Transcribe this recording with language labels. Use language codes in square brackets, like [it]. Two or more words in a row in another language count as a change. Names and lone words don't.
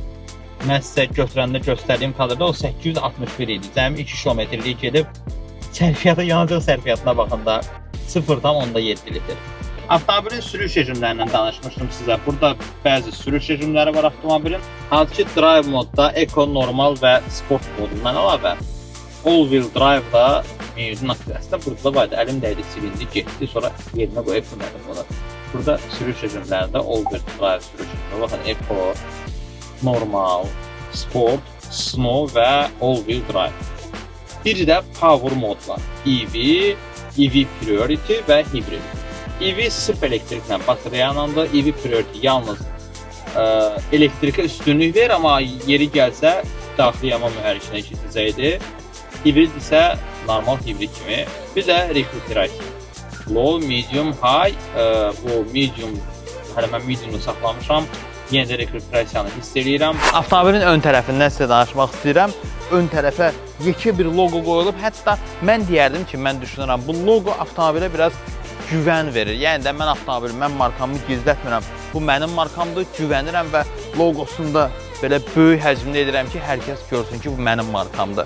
[az] Mən sizə götürəndə göstərdiyim kadrda o 861 idi. Cəmi 2 kilometrlik gedib yanacaq sərfiyyatına baxanda 0,7 litr. Avtomobilin sürüş rejimlərindən danışmışdım sizə. Burada bəzi sürüş rejimləri var avtomobilin. Hansı ki, drive modda Eco, normal və sport modundan əlavə [en] all-wheel drive-da [az] mevcudun aktivəsində burada var. Əlim dəydi, silindi, getdi, sonra yerinə qoyub bilmədim bunu. Burada sürüş rejimlərində [en] all-wheel drive [az] sürüş rejimləri. Baxın, Eco, normal, sport, snow və [en] all-wheel drive. [az] Bir də power mod var. EV, EV Priority və hibrid. EV sırf elektriklə, batareyanandır. EV Priority yalnız elektrikə üstünlük verir, amma yeri gəlsə daxili yanma mühərrikinə keçəcəkdir. Hibrid isə normal hibrid kimi. Bir də [en] Refrigerator. low, medium, high. [az] Bu medium, hələ mən medium'u saxlamışam. Yenə də rekrutrasiyanı hiss edirəm. Avtomobilin ön tərəfindən sizə danışmaq istəyirəm. Ön tərəfə yekə bir loqo qoyulub. Hətta mən deyərdim ki, mən düşünürəm, bu loqo avtomobilə biraz güvən verir. Yəni də mən avtomobilim, mən markamı gizlətmirəm. Bu mənim markamdır, güvənirəm və loqosunda belə böyük həcmdə edirəm ki, hər kəs görsün ki, bu mənim markamdır.